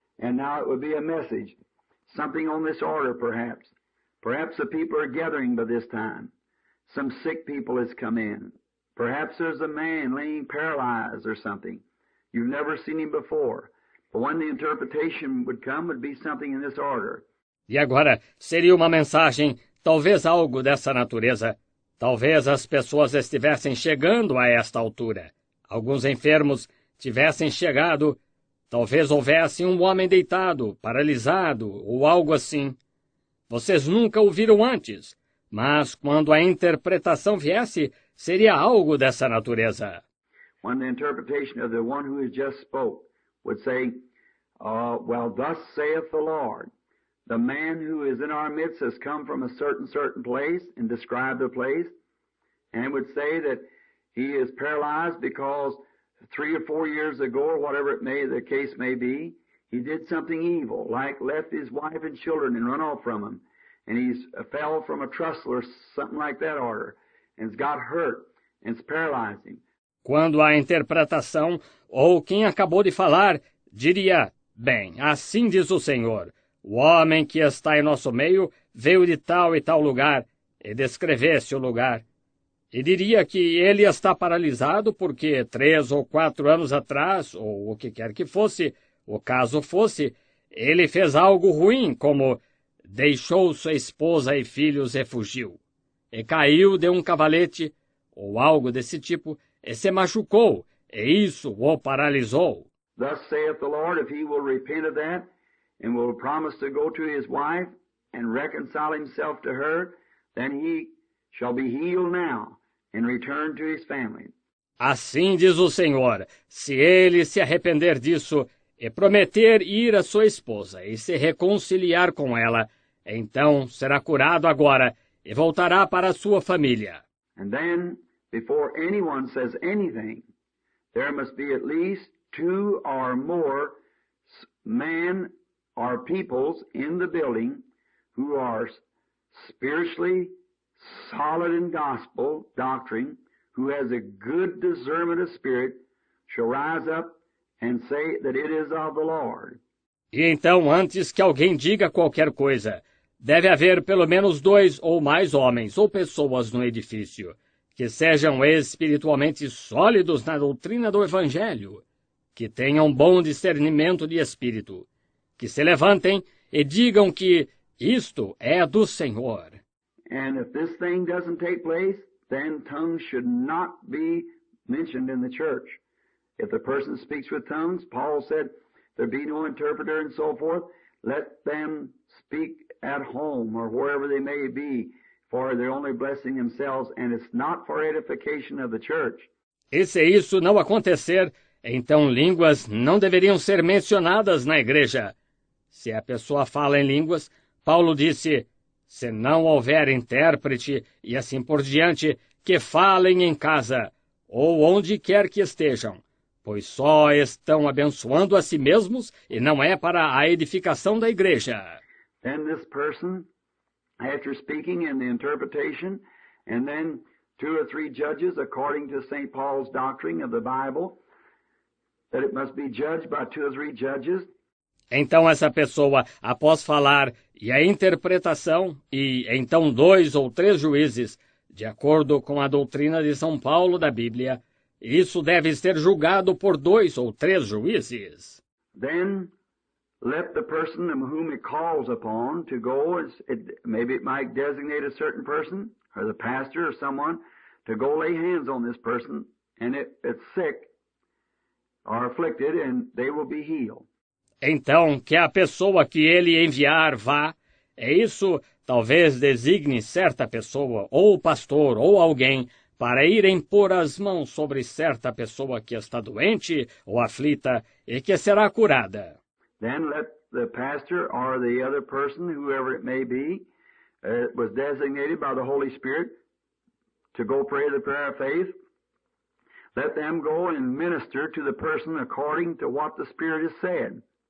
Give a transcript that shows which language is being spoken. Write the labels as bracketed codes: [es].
[en] And now it would be a message, something on this order perhaps. Perhaps the people are gathering by this time. Some sick people has come in. Perhaps there's a man laying paralyzed or something. You've never seen him before. But when the interpretation would come, it would be something in this order. [pt] E agora, seria uma mensagem, talvez algo dessa natureza. Talvez as pessoas estivessem chegando a esta altura. Alguns enfermos tivessem chegado. Talvez houvesse um homem deitado, paralisado ou algo assim. Vocês nunca o viram antes, mas quando a interpretação viesse, seria algo dessa natureza. [en] When the interpretation of the one who has just spoke would say, well, thus saith the Lord. The man who is in our midst has come from a certain place and describe the place, and would say that He is paralyzed because 3 or 4 years ago, or whatever the case may be, he did something evil, like left his wife and children and run off from him. And he's fell from a trestle or something like that order. And it's got hurt and it's paralyzed him. [pt] Quando a interpretação, ou quem acabou de falar, diria, bem, assim diz o Senhor, o homem que está em nosso meio veio de tal e tal lugar, e descrevesse o lugar. E diria que ele está paralisado porque 3 ou 4 anos atrás, ou o que quer que fosse, o caso fosse, ele fez algo ruim, como deixou sua esposa e filhos e fugiu, e caiu de um cavalete, ou algo desse tipo, e se machucou, e isso o paralisou. [en] Thus saith the Lord, if he will repent of that, and will promise to go to his wife, and reconcile himself to her, then he shall be healed now, and return to his family. [pt] Assim diz o Senhor, se ele se arrepender disso, e prometer ir à sua esposa, e se reconciliar com ela, então será curado agora, e voltará para a sua família. [en] And then, before anyone says anything, there must be at least 2 or more men or peoples in the building who are spiritually solid in gospel doctrine, who has a good discernment of spirit, shall rise up and say that it is of the Lord. [pt] E então, antes que alguém diga qualquer coisa, deve haver pelo menos 2 ou mais homens ou pessoas no edifício que sejam espiritualmente sólidos na doutrina do Evangelho, que tenham bom discernimento de espírito, que se levantem e digam que isto é do Senhor. [en] And if this thing doesn't take place, then tongues should not be mentioned in the church. If the person speaks with tongues, Paul said, there be no interpreter and so forth, let them speak at home or wherever they may be, for they're only blessing themselves, and it's not for edification of the church. [pt] E se isso não acontecer, então línguas não deveriam ser mencionadas na igreja. Se a pessoa fala em línguas, Paulo disse, se não houver intérprete e assim por diante, que falem em casa, ou onde quer que estejam, pois só estão abençoando a si mesmos e não é para a edificação da igreja. [en] Then this person, after speaking in the interpretation, and then 2 or 3 judges, according to St. Paul's doctrine of the Bible, that it must be judged by 2 or 3 judges. [pt] Então essa pessoa, após falar, e a interpretação, e então 2 ou 3 juízes, de acordo com a doutrina de São Paulo da Bíblia, isso deve ser julgado por 2 ou 3 juízes. [en] Then let the person whom it calls upon to go, maybe it might designate a certain person, or the pastor or someone, to go lay hands on this person, and it's sick or afflicted, and they will be healed. [pt] Então, que a pessoa que ele enviar vá, isso talvez designe certa pessoa, ou pastor, ou alguém, para irem pôr as mãos sobre certa pessoa que está doente ou aflita e que será curada. [en] Then let the pastor or the other person, whoever it may be, was designated by the Holy Spirit to go pray the prayer of faith. Let them go and minister to the person according to what the Spirit has said.